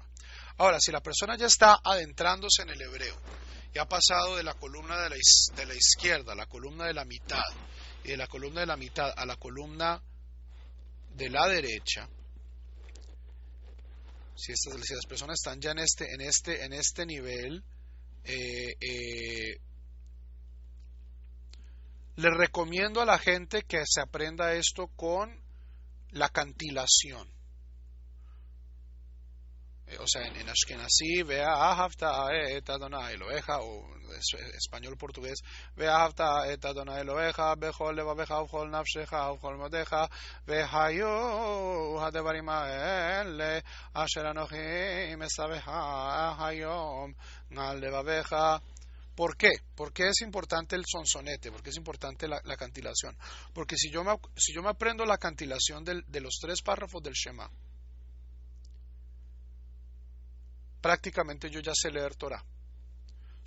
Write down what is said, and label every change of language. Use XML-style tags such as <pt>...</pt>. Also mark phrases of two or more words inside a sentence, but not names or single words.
<es>Ahora, si la persona ya está adentrándose en el hebreo y ha pasado de la columna de la izquierda a la columna de la mitad y de la columna de la mitad a la columna de la derecha, si las personas están ya en este nivel, le recomiendo a la gente que se aprenda esto con la cantilación. O sea, en Ashkenazí,</es> <he>ואהבת את אדוני אלוהיך,</he> <es>o español portugués,</es> <he>ואהבת את אדוני אלוהיך בכל לבבך בכל נפשך בכל מאדך והיו הדברים האלה אשר אנכי מצווך היום על לבבך.</he> <es>¿Por qué? ¿Por qué es importante el sonsonete? ¿Por qué es importante la cantilación? Porque si yo me aprendo la cantilación de los 3 párrafos del Shema, prácticamente yo ya sé leer Torah.</es>